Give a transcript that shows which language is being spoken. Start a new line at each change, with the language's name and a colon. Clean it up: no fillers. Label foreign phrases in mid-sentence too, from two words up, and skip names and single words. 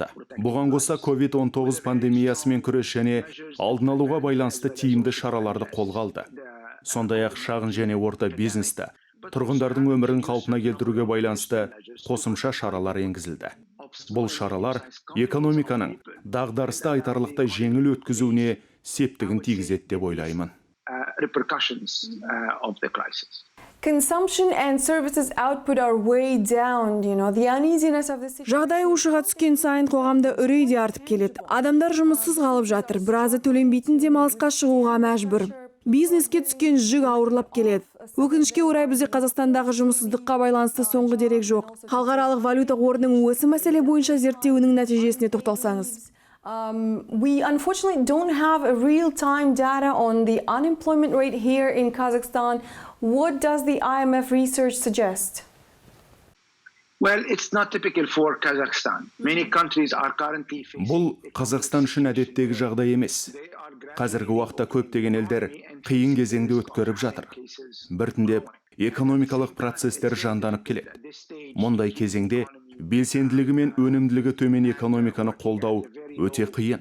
Kazakh: Бұған қоса COVID-19 пандемиясымен күрес және алдын алуға байланысты тиімді шараларды қолға алды. Сондай-ақ шағын және орта бизнесті, тұрғындардың өмірін қалпына келтіруге байланысты қосымша шаралар енгізілді. Бұл шаралар экономиканың дағдарысты айтарлықтай жеңіл өткізуіне септігін тигізеді деп ойлаймын.
English: Consumption and services output are way down, the uneasiness of the situation.
Kazakh: Жағдай ушыға түскен сайын қоғамда үрей де артып келеді. Адамдар жұмыссыз қалып жатыр, біразы төленбейтін демалысқа шығуға мәжбүр. Бизнеске түскен жүк ауырлап келеді. Өкінішке орай бізде Қазақстандағы жұмыссыздыққа байланысты соңғы дерек жоқ. Халықаралық валюта қорының осы мәселе бойынша зерттеуінің нәтижесіне тоқталсаңыз.
English: We unfortunately don't have a real-time data on the unemployment rate here in Kazakhstan. What does the IMF research suggest? Well, it's not typical for Kazakhstan. Many countries are currently facing...
Kazakh: Бұл Қазақстан үшін әдеттегі жағдай емес. Қазіргі уақытта көптеген елдер қиын кезеңді өткеріп жатыр. Біртіндеп экономикалық процестер жанданып келеді. Мұндай кезеңде белсенділігі мен өнімділігі төмен экономиканы қолдау өте қиын.